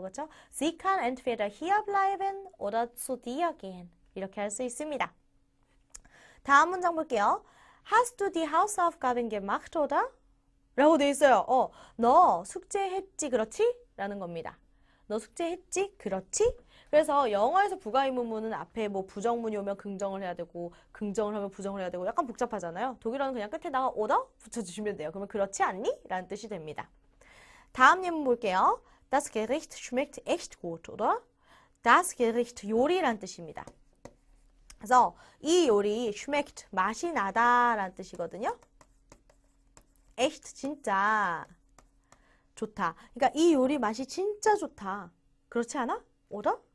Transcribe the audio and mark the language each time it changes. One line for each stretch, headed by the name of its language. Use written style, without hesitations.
Korean: 그렇죠?
German: Sie kann entweder hier bleiben oder zu dir gehen.
Korean: 이렇게 할 수 있습니다. 다음 문장 볼게요.
German: Hast du die Hausaufgaben gemacht, oder?
Korean: 라고 돼 있어요. 너 숙제했지, 그렇지? 라는 겁니다. 너 숙제했지? 그렇지? 그래서 영어에서 부가의문문은 앞에 뭐 부정문이 오면 긍정을 해야 되고 긍정을 하면 부정을 해야 되고 약간 복잡하잖아요. 독일어는 그냥 끝에다가 oder 붙여주시면 돼요. 그러면 그렇지 않니? 라는 뜻이 됩니다. 다음 예문 볼게요.
German: Das Gericht schmeckt echt gut, oder?
Korean: Das Gericht 요리란 뜻입니다. 그래서 이 요리 schmeckt 맛이 나다라는 뜻이거든요. echt 진짜 좋다. 그러니까 이 요리 맛이 진짜 좋다. 그렇지 않아? oder?